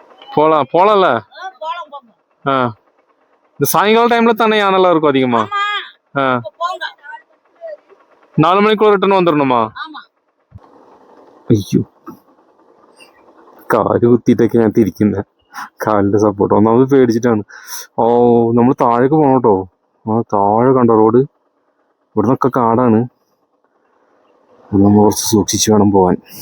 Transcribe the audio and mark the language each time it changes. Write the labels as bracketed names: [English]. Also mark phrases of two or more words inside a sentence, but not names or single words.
[Tamil] போலாம்ல. இந்த சாயங்கால டைம்ல தானே யானெல்லாம் இருக்கும் அதிகமா? 4 மணிக்குள்ள ரிட்டர்ன் வந்துடணுமா? [Malayalam] അയ്യോ, കാല് കുത്തിയിട്ടൊക്കെ ഞാൻ തിരിക്കുന്നത്. കാലിന്റെ സപ്പോർട്ട് ഒന്നാമത് പേടിച്ചിട്ടാണ്. ഓ, നമ്മൾ താഴേക്ക് പോകണം കേട്ടോ. ആ താഴെ കണ്ടോ റോഡ്? ഇവിടെ നിന്നൊക്കെ കാടാണ്. നമ്മൾ കുറച്ച് സൂക്ഷിച്ച് വേണം പോവാൻ.